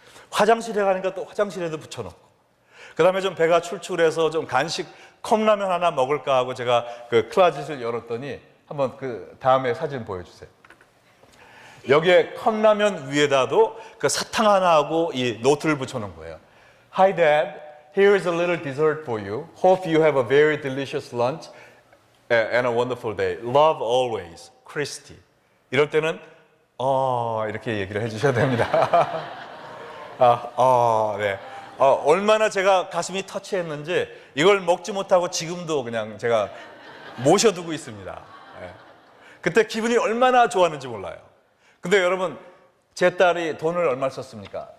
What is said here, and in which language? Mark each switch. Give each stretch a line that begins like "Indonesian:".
Korean: 화장실에 가니까 또 화장실에도 붙여놓고 그 다음에 좀 배가 출출해서 좀 간식 컵라면 하나 먹을까 하고 제가 그 클라짓을 열었더니 한번 그 다음에 사진 보여주세요. 여기에 컵라면 위에다도 그 사탕 하나 하고 이 노트를 붙여놓은 거예요.
English: Hi Dad, Here is a little dessert for you. Hope you have a very delicious lunch and a wonderful day. Love always, Christy.
Korean: 이럴 때는 이렇게 얘기를 해주셔야 됩니다. 네. 얼마나 제가 가슴이 터치했는지 이걸 먹지 못하고 지금도 그냥 제가 모셔두고 있습니다. 네. 그때 기분이 얼마나 좋았는지 몰라요. 근데 여러분, 제 딸이 돈을 얼마 썼습니까?